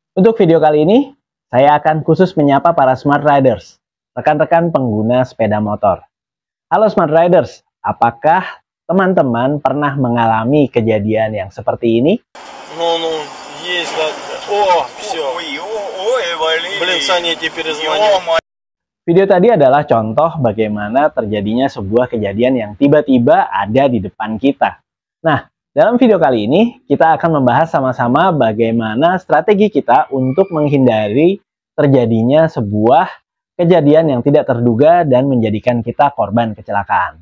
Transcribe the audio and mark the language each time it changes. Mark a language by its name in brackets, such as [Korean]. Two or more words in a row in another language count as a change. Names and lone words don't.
[Indonesian] Untuk video kali ini, saya akan khusus menyapa para Smart Riders, rekan-rekan pengguna sepeda motor. Halo Smart Riders, apakah teman-teman pernah mengalami kejadian yang seperti ini? [Russian] Ну, есть, да. О, все. Ой, Валерий. Блин, Саня тебе перезвонил. [Indonesian] Video tadi adalah contoh bagaimana terjadinya sebuah kejadian yang tiba-tiba ada di depan kita. Nah, dalam video kali ini kita akan membahas sama-sama bagaimana strategi kita untuk menghindari terjadinya sebuah kejadian yang tidak terduga dan menjadikan kita korban kecelakaan.